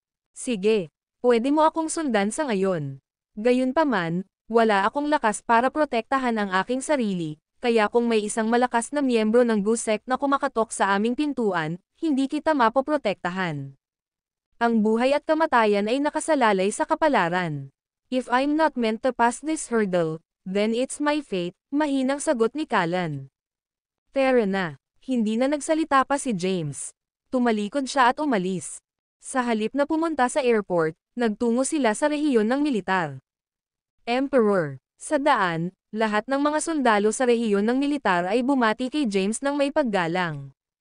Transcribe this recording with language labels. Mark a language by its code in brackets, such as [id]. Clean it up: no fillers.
[tl] "Sige, pwede mo akong sundan sa ngayon. Gayunpaman, wala akong lakas para protektahan ang aking sarili, kaya kung may isang malakas na miyembro ng Gusek na kumakatok sa aming pintuan, hindi kita mapoprotektahan. Ang buhay at kamatayan ay nakasalalay sa kapalaran. [en] If I'm not meant to pass this hurdle, then it's my fate," [tl] mahinang sagot ni [en] Callan. [tl] Tara na. Hindi na nagsalita pa si James. Tumalikod siya at umalis. Sa halip na pumunta sa airport, nagtungo sila sa rehiyon ng militar. "Emperor." Sa daan, Lahat ng mga sundalo sa rehiyon ng militar ay bumati kay James ng may paggalang.